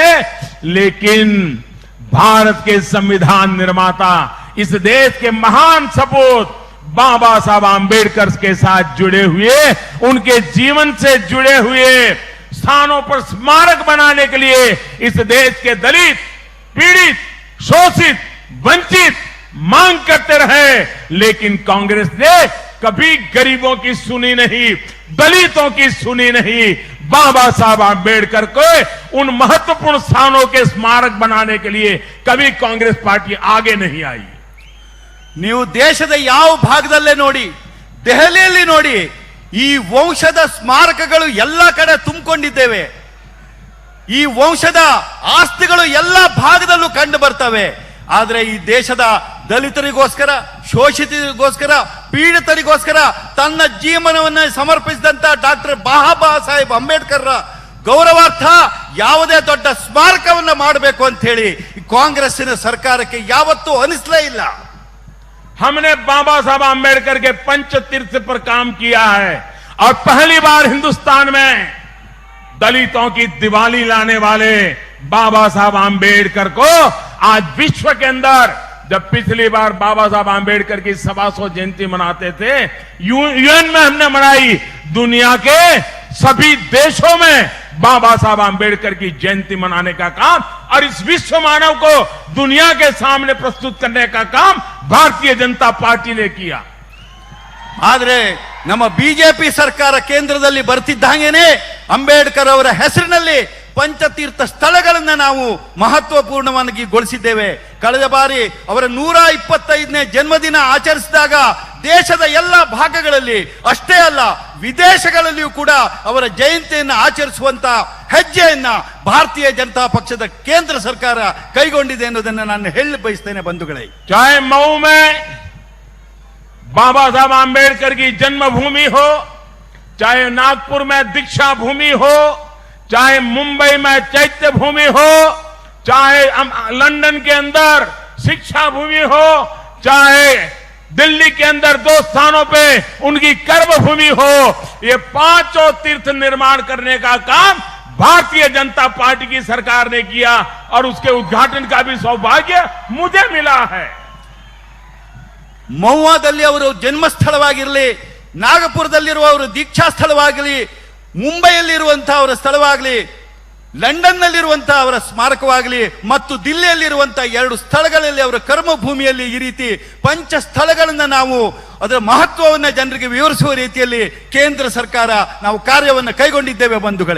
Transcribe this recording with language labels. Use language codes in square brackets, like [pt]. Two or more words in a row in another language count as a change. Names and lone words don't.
[hi] लेकिन भारत के संविधान निर्माता, इस देश के महान सपूत बाबा साहब आंबेडकर के साथ जुड़े हुए, उनके जीवन से जुड़े हुए स्थानों पर स्मारक बनाने के लिए इस देश के दलित, पीड़ित, शोषित, वंचित मांग करते रहे। लेकिन कांग्रेस ने कभी गरीबों की सुनी नहीं, दलितों की सुनी नहीं। बाबा साहब आंबेडकर को उन महत्वपूर्ण स्थानों के स्मारक बनाने के लिए कभी कांग्रेस पार्टी आगे नहीं आई। [kn] ನೀವು ದೇಶದ ಯಾವ ಭಾಗದಲ್ಲೇ ನೋಡಿ, ದೆಹಲಿಯಲ್ಲಿ ನೋಡಿ, ಈ ವಂಶದ ಸ್ಮಾರಕಗಳು ಎಲ್ಲ ಕಡೆ ತುಂಬಿಕೊಂಡಿದ್ದೇವೆ. ಈ ವಂಶದ ಆಸ್ತಿಗಳು ಎಲ್ಲ ಭಾಗದಲ್ಲೂ ಕಂಡು ಬರ್ತವೆ. ಆದರೆ ಈ ದೇಶದ ದಲಿತರಿಗೋಸ್ಕರ, ಶೋಷಿತರಿಗೋಸ್ಕರ, ಪೀಡಿತರಿಗೋಸ್ಕರ ತನ್ನ ಜೀವನವನ್ನು ಸಮರ್ಪಿಸಿದಂತ ಡಾಕ್ಟರ್ ಬಾಬಾ ಸಾಹೇಬ್ ಅಂಬೇಡ್ಕರ್ ಗೌರವಾರ್ಥ ಯಾವುದೇ ದೊಡ್ಡ ಸ್ಮಾರಕವನ್ನು ಮಾಡಬೇಕು ಅಂತ ಹೇಳಿ ಕಾಂಗ್ರೆಸ್ಸಿನ ಸರ್ಕಾರಕ್ಕೆ ಯಾವತ್ತೂ ಅನಿಸಲೇ ಇಲ್ಲ. [hi] हमने बाबा साहब आंबेडकर के पंच तीर्थ पर काम किया है और पहली बार हिंदुस्तान में दलितों की दिवाली लाने वाले बाबा साहब आंबेडकर को आज विश्व के अंदर, जब पिछली बार बाबा साहब आंबेडकर की 125 जयंती मनाते थे, यूएन में हमने मनाई, दुनिया के सभी देशों में बाबा साहब आंबेडकर की जयंती मनाने का काम और इस विश्व मानव को दुनिया के सामने प्रस्तुत करने का काम भारतीय जनता पार्टी ने किया. [kn] ಆದರೆ ನಮ್ಮ ಬಿಜೆಪಿ ಸರ್ಕಾರ ಕೇಂದ್ರದಲ್ಲಿ ಬರ್ತಿದ್ದಂಗೆನೆ ಅಂಬೇಡ್ಕರ್ ಅವರ ಹೆಸರಿನಲ್ಲಿ ಪಂಚತೀರ್ಥ ಸ್ಥಳಗಳನ್ನು ನಾವು ಮಹತ್ವಪೂರ್ಣವಾಗಿ ಗೊಳಿಸಿದ್ದೇವೆ. ಕಳೆದ ಬಾರಿ ಅವರ 125ನೇ ಜನ್ಮದಿನ ಆಚರಿಸಿದಾಗ ದೇಶದ ಎಲ್ಲ ಭಾಗಗಳಲ್ಲಿ ಅಷ್ಟೇ ಅಲ್ಲ, ವಿದೇಶಗಳಲ್ಲಿಯೂ ಕೂಡ ಅವರ ಜಯಂತಿಯನ್ನು ಆಚರಿಸುವಂತ ಹೆಜ್ಜೆಯನ್ನ ಭಾರತೀಯ ಜನತಾ ಪಕ್ಷದ ಕೇಂದ್ರ ಸರ್ಕಾರ ಕೈಗೊಂಡಿದೆ ಅನ್ನೋದನ್ನು ನಾನು ಹೇಳಿ ಬಯಸ್ತೇನೆ ಬಂಧುಗಳೇ. [hi] चाहे मऊ में बाबा साहब आंबेडकर की जन्मभूमि हो, चाहे नागपुर में दीक्षा भूमि हो, चाहे मुंबई में चैत्य भूमि हो, चाहे लंदन के अंदर शिक्षा भूमि हो, चाहे दिल्ली के अंदर 2 स्थानों पे उनकी कर्म भूमि हो, ये 5 तीर्थ निर्माण करने का काम भारतीय जनता पार्टी की सरकार ने किया और उसके उद्घाटन का भी सौभाग्य मुझे मिला है. [kn] ಮೌವಾದಲ್ಲಿ ಅವರು ಜನ್ಮಸ್ಥಳವಾಗಿರಲಿ, ನಾಗಪುರದಲ್ಲಿರುವ ಅವರ ದೀಕ್ಷಾ ಸ್ಥಳವಾಗಲಿ, ಮುಂಬೈಯಲ್ಲಿರುವಂತಹ ಅವರ ಸ್ಥಳವಾಗಲಿ, ಲಂಡನ್ನಲ್ಲಿರುವಂತಹ ಅವರ ಸ್ಮಾರಕವಾಗಲಿ ಮತ್ತು ದಿಲ್ಲಿಯಲ್ಲಿರುವಂತಹ 2 ಸ್ಥಳಗಳಲ್ಲಿ ಅವರ ಕರ್ಮಭೂಮಿಯಲ್ಲಿ ಈ ರೀತಿ ಪಂಚ ಸ್ಥಳಗಳನ್ನು ನಾವು ಅದರ ಮಹತ್ವವನ್ನು ಜನರಿಗೆ ವಿವರಿಸುವ ರೀತಿಯಲ್ಲಿ ಕೇಂದ್ರ ಸರ್ಕಾರ ನಾವು ಕಾರ್ಯವನ್ನು ಕೈಗೊಂಡಿದ್ದೇವೆ ಬಂಧುಗಳೇ.